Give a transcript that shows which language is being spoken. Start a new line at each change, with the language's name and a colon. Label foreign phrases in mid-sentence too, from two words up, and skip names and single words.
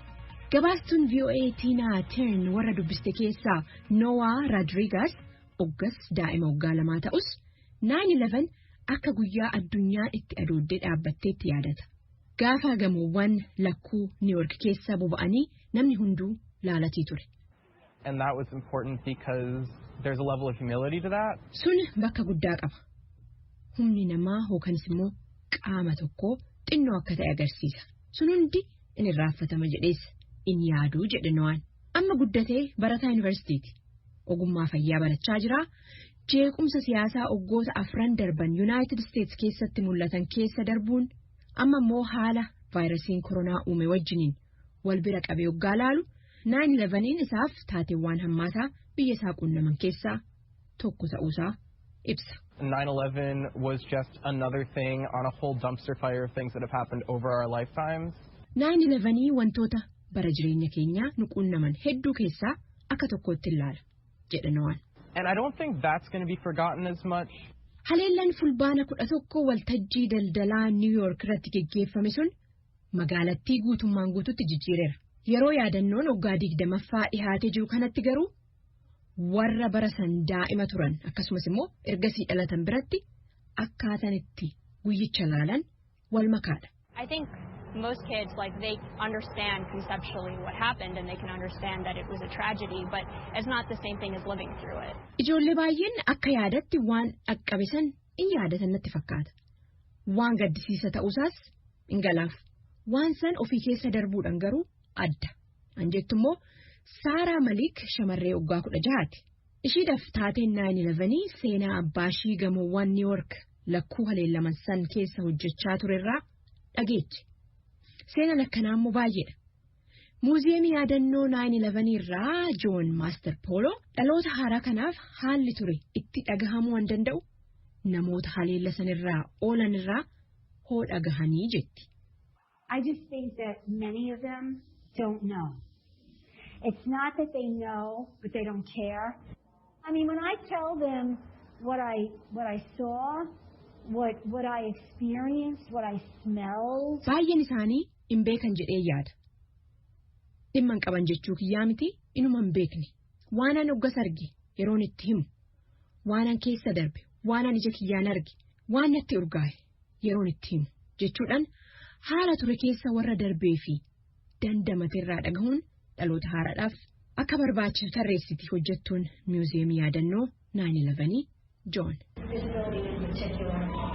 Oromo: Gabaastuun VOA Tina Turn warra dubbiste keessaa Noah Rodriguez oggas daa'ima waggaa 2 ta'us 9/11 akka guyyaa addunyaan itti adooddee dhaabbatteetti yaadata. Gaafa gamoowwan lakkuu New York keessa boba'anii namni hunduu laalatii ture.
English: And that was important because there's a level of humility to that.
Oromo: Sun bakka guddaa qaba. Humni namaa hookanis immoo qaama tokko xinnoo akka ta'e agarsiisa. Sun hundi inni raaffatama jedheessa inni yaaduu jedhe Noaan. Amma guddatee barataa yuunivarsiitiiti. Ogummaa fayyaa barachaa jira. Jeequmsa siyaasaa oggoota 4 darban United States keessatti mul'atan keessa darbuun amma immoo haala vaayirasiin koronaa uume wajjiniin wal bira qabee oggaa laalu 9/11 isaaf taateewwan hammaataa biyya isaa qunnaman keessaa tokko ta'uusaa ibsa.
English: 9/11 was just another thing on a whole dumpster fire of things that have happened over our lifetimes.
Oromo: 9/11 wantoota bara jireenya keenyaa nuquunnaman hedduu keessaa akka tokkotti ilaala jedhanawaan.
English: And I don't think that's going to be forgotten as much.
Oromo: Haleellaan fulbaana 11 waltajjii daldalaa New York irratti geggeeffame sun magaalattii guutummaan guututti jijjiireera. Yeroo yaadannoon waggaa 20ffaa dhihaatee jiru kanatti garuu warra bara san daa'ima turan akkasumas immoo ergasii dhalatan biratti akkaataan itti guyyicha laalan wal makaadha.
English: I think most kids they understand conceptually what happened and they can understand that it was a tragedy, but it's not the same thing as living through it.
Oromo: Ijoollee baay'een akka yaadatti waan dhaqqabisan in yaadatan natti fakkaata. Waan gaddisiisa ta'uusaas in galaaf. Waan san ofii keessa darbuudhaan garuu adda. Anjettu immoo Saaraa Malik shamarree waggaa 16ti. Ishiidhaaf taateen 9/11 seenaa abbaa ishii gamoowwan New York lakkuu haleellaman san keessa hojjechaa turerraa dhageechi. Seenaan akkanaa immoo baay'eedha. Muuziyeemii yaadannoo 9/11 irraa John Master Polo dhaloota haaraa kanaaf haalli ture itti dhagahamuu waan danda'u namoota haleella sanirraa oolan irraa hoo dhagahanii jetti.
English: I just think that many of them don't know. It's not that they know, but they don't care. I mean, when I tell them what I saw, what I experienced, what I smelled.
Oromo: Baay'een isaanii hin beekan jedhee yaada. Dhimma hin qaban jechuu kiyyaa miti inuma hin beekne. Waanan hoggas arge yeroon itti himu. Waanan keessa darbe, waanan ija kiyyaan arge, waan natti urgaa'e yeroon itti himu jechuudhaan haala ture keessa warra darbee fi dandamateerraa dhagahuun dhaloota haaraadhaaf akka barbaachisu tarreessiti hojjettuun muuziyeemii yaadannoo 9/11 John.